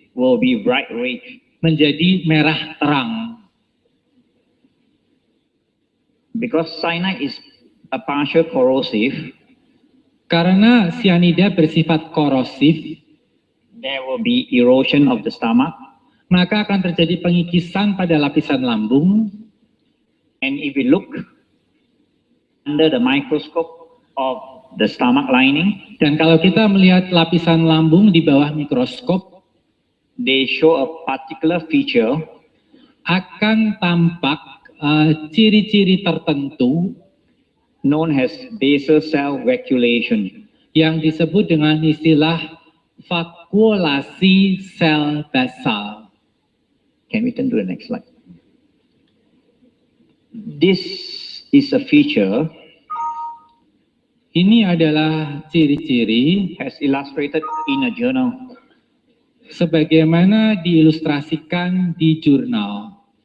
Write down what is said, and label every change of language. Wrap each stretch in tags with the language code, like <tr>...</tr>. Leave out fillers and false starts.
<en>will be bright red.</en> <id>menjadi merah terang.</id> <en>Because cyanide is a partial corrosive,</en> <id>Karena cyanida bersifat korosif,</id> <en>there will be erosion of the stomach.</en> <id>maka akan terjadi pengikisan pada lapisan lambung.</id> <en>And if we look under the microscope of the stomach lining,</en> <id>Dan kalau kita melihat lapisan lambung di bawah mikroskop,</id> <en>they show a particular feature</en> <id>akan tampak ciri-ciri tertentu</id> <en>known as basal cell vacuolation.</en> <id>yang disebut dengan istilah vakuolasi sel basal.</id> <en>Can we turn to the next slide? This is a feature</en> <id>Ini adalah ciri-ciri</id> <en>as illustrated in a journal.</en> <id>sebagaimana diilustrasikan di jurnal.</id>